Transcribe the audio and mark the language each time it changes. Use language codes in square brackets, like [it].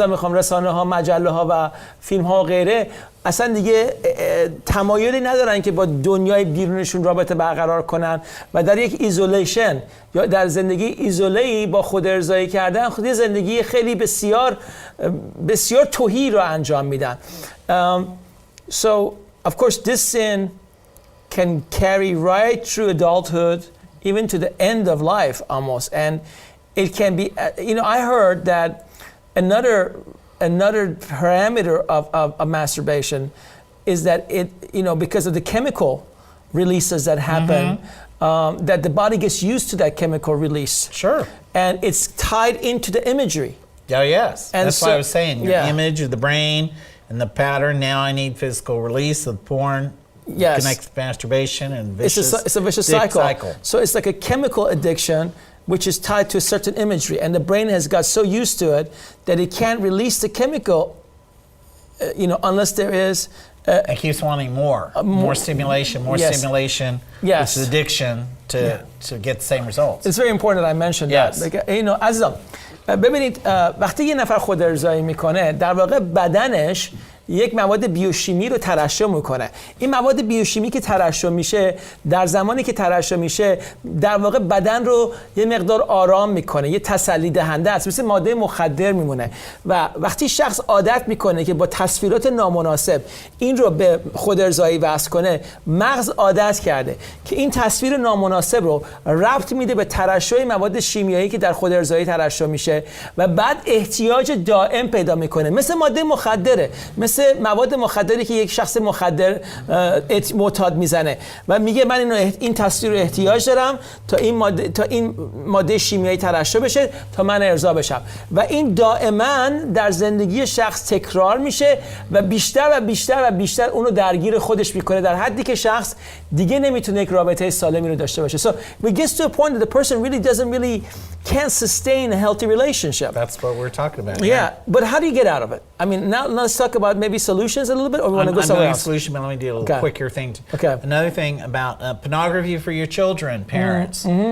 [fa] رسانه ها، مجله ها و فیلم ها و غیره، اصلا دیگه تمایلی ندارن که با دنیای بیرونشون رابطه برقرار کنن و در یک ایزولیشن یا در زندگی ایزوله‌ای با خودارضایی کردن خودی زندگی خیلی بسیار بسیار تهی رو انجام میدن. [en] So of course this sin can carry right through adulthood, even to the end of life almost. And it can be, I heard that another parameter of masturbation is that it, because of the chemical releases that happen, that the body gets used to that chemical release. Sure. And it's tied into the imagery. Oh, yes. And that's why I was saying, your image of the brain and the pattern, now I need physical release of porn. Yes. Connects masturbation and it's a vicious cycle. So it's like a chemical addiction which is tied to a certain imagery, and the brain has got so used to it that it can't release the chemical, unless there is. It keeps wanting more stimulation, more yes. stimulation, Yes. which is addiction to get the same results. It's very important that I mentioned Yes. that. [fa] عزیزان ببینید وقتی یه نفر خود ارضایی میکنه در واقع بدنش یک مواد بیوشیمی رو ترشح میکنه. این مواد بیوشیمی که ترشح میشه در زمانی که ترشح میشه در واقع بدن رو یه مقدار آرام میکنه، یه تسلی دهنده است، مثل ماده مخدر میمونه. و وقتی شخص عادت میکنه که با تصویرات نامناسب این رو به خود ارضایی وصل کنه، مغز عادت کرده که این تصویر نامناسب رو ربط میده به ترشح مواد شیمیایی که در خود ارضایی ترشح میشه و بعد احتیاج دائم پیدا میکنه، مثل ماده مخدره، مثل مواد مخدری که یک شخص مخدر معتاد میزنه و میگه من این تصویر رو احتیاج دارم تا این ماده شیمیایی ترشح بشه تا من ارضا بشم و این دائما در زندگی شخص تکرار میشه و بیشتر و بیشتر و بیشتر اونو درگیر خودش میکنه در حدی که شخص دیگه نمیتونه یک رابطه سالمی رو داشته باشه. [en] So it gets to a point that the person really can't sustain a healthy relationship. That's what we're talking about. Yeah, but how do you get out of it? I mean, now let's talk about maybe solutions a little bit, or we want to go somewhere else? Solution, but let me do a little quicker thing. Okay. Another thing about pornography for your children, parents.